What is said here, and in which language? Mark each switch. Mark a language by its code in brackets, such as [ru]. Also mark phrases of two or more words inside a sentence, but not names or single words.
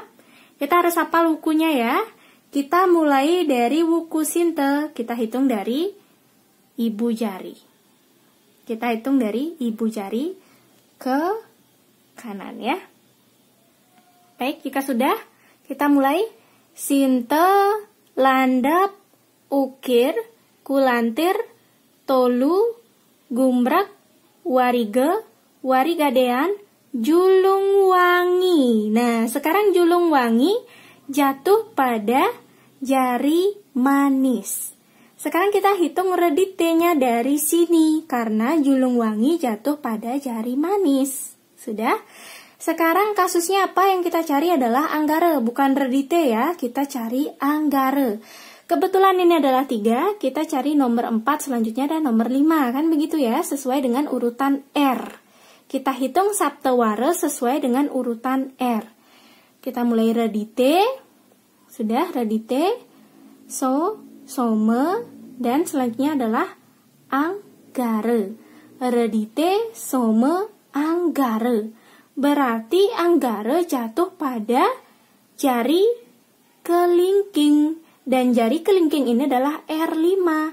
[id] Kita harus hafal wukunya ya. Kita mulai dari wuku sinte, kita hitung dari ibu jari. Kita hitung dari ibu jari ke kanan ya. Baik, jika sudah, kita mulai. Sinte, landap, ukir, kulantir, tolu, gumrak, wariga, warigadean, julung wangi. Nah, sekarang julung wangi jatuh pada jari manis. Sekarang kita hitung redite-nya dari sini, karena julung wangi jatuh pada jari manis. Sudah? Sekarang kasusnya apa yang kita cari adalah Anggara, bukan redite ya. Kita cari Anggara. Kebetulan ini adalah 3, kita cari nomor 4 selanjutnya dan nomor 5. Kan begitu ya, sesuai dengan urutan R. Kita hitung saptawara sesuai dengan urutan R. Kita mulai redite. Sudah, redite. So, some, dan selanjutnya adalah Anggara. Redite, some, Anggara. Berarti Anggara jatuh pada jari kelingking. Dan jari kelingking ini adalah R5.